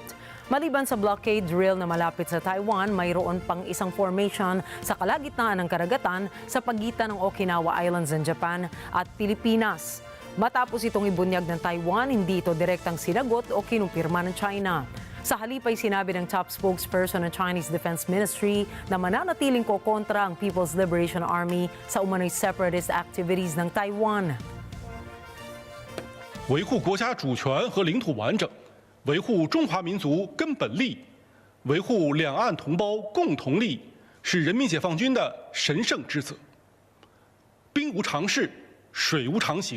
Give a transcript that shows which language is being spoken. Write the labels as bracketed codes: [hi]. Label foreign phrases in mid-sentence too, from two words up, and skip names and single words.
[tl] Maliban sa [en] blockade drill [tl] na malapit sa Taiwan, mayroon pang isang formation sa kalagitnaan ng karagatan sa pagitan ng Okinawa Islands ng Japan at Pilipinas. Matapos itong ibunyag ng Taiwan, hindi ito direktang sinagot o kinumpirma ng China. Sa halip ay sinabi ng [en] top spokesperson [tl] ng Chinese Defense Ministry na mananatiling kokontra ang People's Liberation Army sa umano'y [en] separatist activities [tl] ng Taiwan. [zh] 维护国家主权和领土完整，维护中华民族根本利益，维护两岸同胞共同利益，是人民解放军的神圣职责。兵无常势，水无常形。